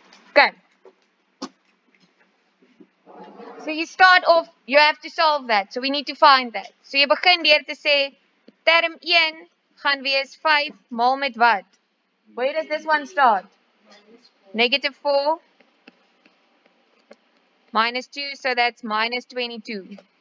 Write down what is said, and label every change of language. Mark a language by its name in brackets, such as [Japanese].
[English] Okay. So you start off, you have to solve that. So we need to find that. [Afrikaans] So jy begin deur te sê, term 1 gaan wees 5 maal met wat? [English] Where does this one start? Negative 4 minus 2, so that's minus 22.